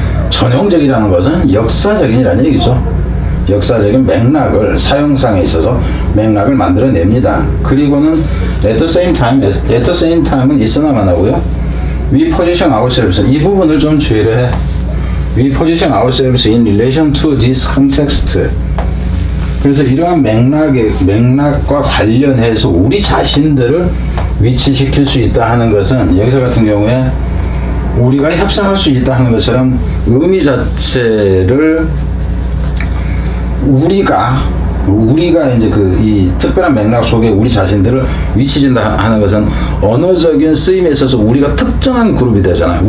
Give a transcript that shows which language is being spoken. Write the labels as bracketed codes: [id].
[ko] 전형적이라는 것은 역사적인이라는 얘기죠. 역사적인 맥락을 사용상에 있어서 맥락을 만들어냅니다. 그리고는 [en] at the same time [ko] 은 있으나만 하고요. [en] We position ourselves [ko] 이 부분을 좀 주의를 해. [en] We position ourselves in relation to this context. [ko] 그래서 이러한 맥락과 관련해서 우리 자신들을 위치시킬 수 있다 하는 것은 여기서 같은 경우에 우리가 협상할 수 있다 하는 것처럼 의미 자체를 우리가 이제 이 특별한 맥락 속에 우리 자신들을 위치진다 하는 것은 언어적인 쓰임에 있어서 우리가 특정한 그룹이 되잖아요.